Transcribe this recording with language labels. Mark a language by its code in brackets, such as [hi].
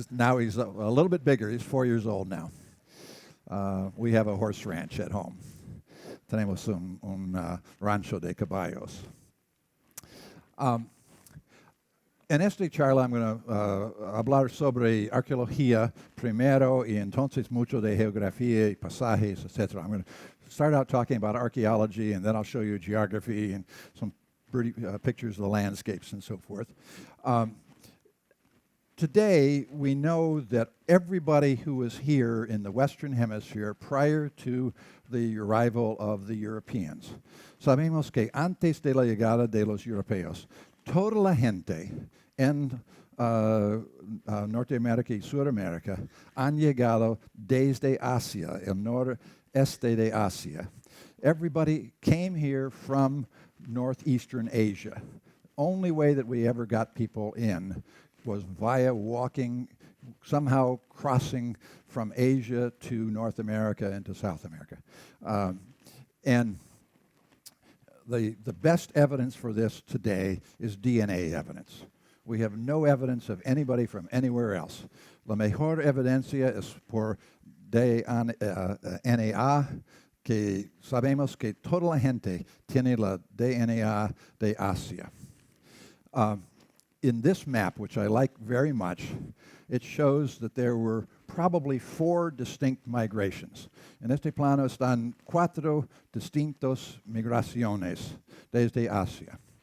[en] Now he's a little bit bigger. He's 4 years old now. We have a horse ranch at home. [es] Tenemos un rancho de caballos. En esta charla [en] I'm going to [es] hablar sobre arqueología primero y entonces mucho de geografía y pasajes, etc. [en] I'm going to start out talking about archaeology and then I'll show you geography and some pretty pictures of the landscapes and so forth. Today, we know that everybody who was here in the Western Hemisphere prior to the arrival of the Europeans, [es] sabemos que antes de la llegada de los europeos, toda la gente en Norteamérica y Sudamérica han llegado desde Asia, el noreste de Asia. [en] Everybody came here from northeastern Asia. Only way that we ever got people in was via walking, somehow crossing from Asia to North America and to South America. And the best evidence for this today is DNA evidence. We have no evidence of anybody from anywhere else. [es] La mejor evidencia es por DNA, que sabemos que toda la gente tiene la DNA de Asia. [en] In this map, which I like very much, it shows that there were probably 4 distinct migrations. [es] En este plano están 4 distintas migraciones desde Asia.